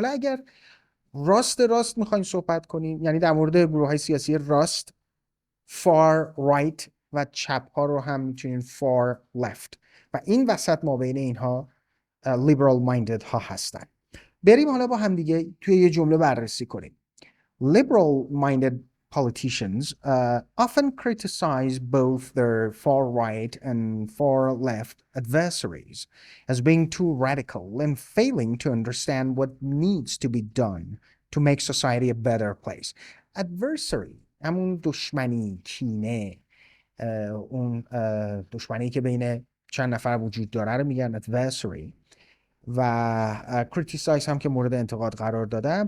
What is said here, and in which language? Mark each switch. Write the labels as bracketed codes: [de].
[fa] حالا اگر راست میخواین صحبت کنین، یعنی در مورد گروه های سیاسی راست، [en] far right [fa] و چپ ها رو هم میتونین [en] far left [fa] و این وسط ما بین اینها [en] liberal minded [fa] ها هستن. بریم حالا با هم دیگه توی یه جمله بررسی کنیم. [en] Liberal minded politicians often criticize both their far right and far left adversaries as being too radical and failing to understand what needs to be done to make society a better place. [fa] Adversary همون دشمنی، کینه، اون دشمنی که بین چند نفر وجود داره رو میگن adversary و criticize هم که مورد انتقاد قرار دادن.